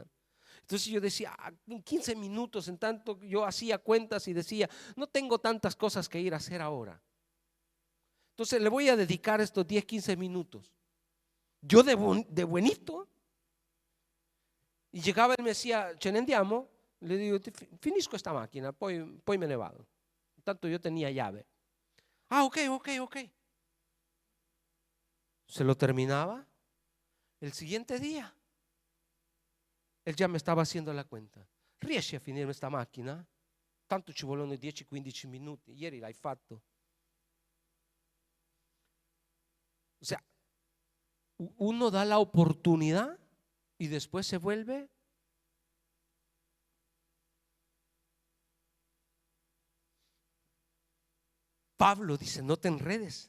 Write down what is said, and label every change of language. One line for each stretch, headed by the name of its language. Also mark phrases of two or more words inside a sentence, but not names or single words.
Spanish: Entonces yo decía, en 15 minutos, en tanto yo hacía cuentas y decía, no tengo tantas cosas que ir a hacer ahora. Entonces le voy a dedicar estos 10, 15 minutos. Yo de buenito. Y llegaba y me decía,
Italian: ce ne andiamo?
Spanish: Le digo, finisco esta máquina,
Italian: poi me ne vado.
Spanish: Tanto yo tenía llave. Ok. Se lo terminaba el siguiente día. Él
Italian: già mi stava
Spanish: haciendo la cuenta.
Italian: Riesci a finire questa macchina? Tanto ci vogliono 10-15 minuti. Ieri l'hai fatto.
Spanish: O sea, uno da la oportunidad y después se vuelve. Pablo dice, no te enredes.